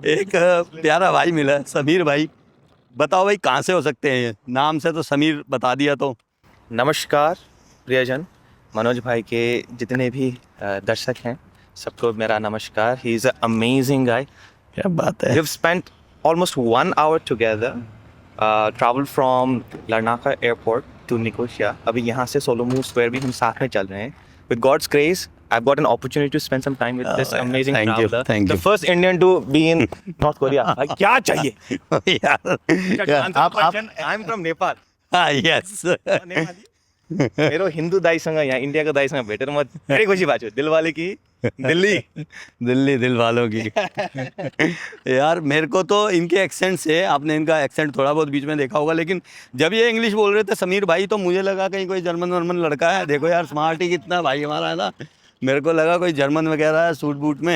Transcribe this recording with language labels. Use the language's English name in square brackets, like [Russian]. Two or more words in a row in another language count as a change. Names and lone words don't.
[Hindi] एक प्यारा भाई मिला है, समीर भाई। बताओ भाई कहाँ से हो सकते हैं ये? नाम से तो समीर बता दिया। तो नमस्कार प्रियजन, मनोज भाई के जितने भी दर्शक हैं सबको मेरा नमस्कार। [English] He is a amazing guy. [Hindi] क्या बात है। [English] We have spent almost 1 hour together, Travel from Larnaca airport to Nicosia. [Hindi] अभी यहाँ से सोलोमन स्क्वायर भी हम साथ में चल रहे हैं। [English] With God's grace I've got an opportunity to spend some time with this amazing traveler. Thank you. The first Indian to be in North Korea. [Hindi] भाई क्या चाहिए यार आप [English] I'm from Nepal. [Hindi] हाँ यस [Nepali] मेरो हिंदू दाईसँग यहाँ इन्डियाको दाईसँग भेटेर म धेरै खुसी भएको छु। [Hindi] दिलवाले की दिल्ली दिल्ली दिल वालों की। यार मेरे को तो इनके एक्सेंट से, आपने इनका एक्सेंट थोड़ा बहुत बीच में देखा होगा, लेकिन जब ये इंग्लिश बोल रहे थे समीर भाई तो मुझे लगा कहीं कोई जर्मन वर्मन लड़का है। देखो यार स्मार्ट ही कितना भाई हमारा है ना, मेरे को लगा कोई जर्मन वगैरह है सूट बूट में।